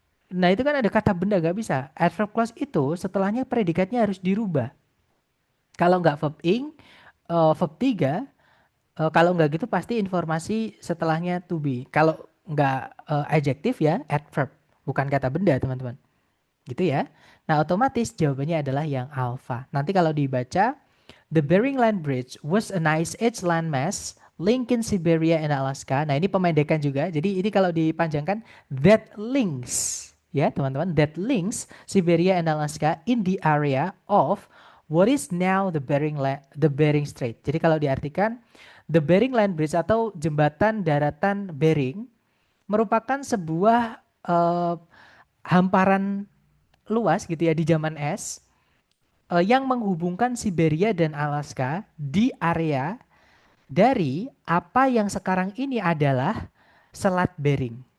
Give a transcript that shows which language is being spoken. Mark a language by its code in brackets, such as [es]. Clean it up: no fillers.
[id] Nah itu kan ada kata benda, gak bisa. Adverb clause itu setelahnya predikatnya harus dirubah. Kalau nggak verb ing, verb 3, kalau nggak gitu pasti informasi setelahnya to be. Kalau nggak adjektif ya adverb, bukan kata benda teman-teman. Gitu ya. Nah otomatis jawabannya adalah yang alpha. Nanti kalau dibaca, [en] the Bering Land Bridge was an ice age landmass linking Siberia and Alaska. [id] Nah ini pemendekan juga. Jadi ini kalau dipanjangkan, [en] that links [id] ya teman-teman, [en] that links Siberia and Alaska in the area of what is now the Bering Strait. [id] Jadi kalau diartikan, the Bering Land Bridge atau jembatan daratan Bering merupakan sebuah hamparan luas gitu ya di zaman es, yang menghubungkan Siberia dan Alaska di area dari apa yang sekarang ini adalah Selat Bering.